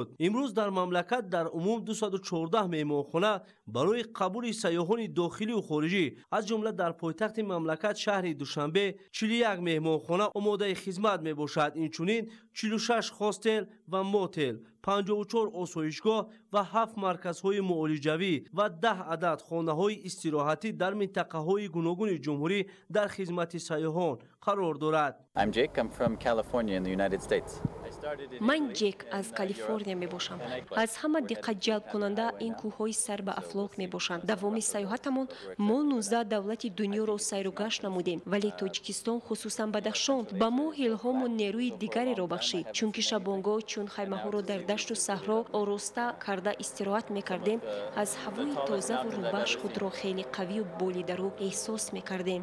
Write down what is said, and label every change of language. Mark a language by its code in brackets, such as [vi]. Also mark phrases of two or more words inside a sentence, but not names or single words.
[tg] имрӯз дар мамлакат дар умум 214 меҳмонхона барои қабули сайёҳони дохилию хориҷӣ, аз ҷумла дар пойтахти мамлакат шаҳри душанбе 41 меҳмонхона омодаи хизмат мебошад. инчунин 46 хостел ва мотел, 54 осоишгоҳ ва 7 марказҳои муолиҷавӣ ва 10 адад хонаҳои истироҳатӣ дар минтақаҳои гуногуни ҷумҳурӣ дар хизмати сайёҳон қарор дорад. [en] I'm Jake. I'm from California in the United States. [tg] ман Ҷек аз Калифорния мебошам. аз ҳама диққатҷалбкунанда ин кӯҳҳои сар ба афлок мебошанд. давоми сайёҳатамон мо 19 давлати дунёро сайру гашт намудем, вале Тоҷикистон, хусусан Бадахшон, ба мо илҳому нерӯи дигареро бахшид. чунки шабонгоҳ чун хаймаҳоро дар дашту саҳро ороста карда истироҳат мекардем, аз ҳавои тозаву рӯбаш худро хеле қавию болидарӯ эҳсос мекардем.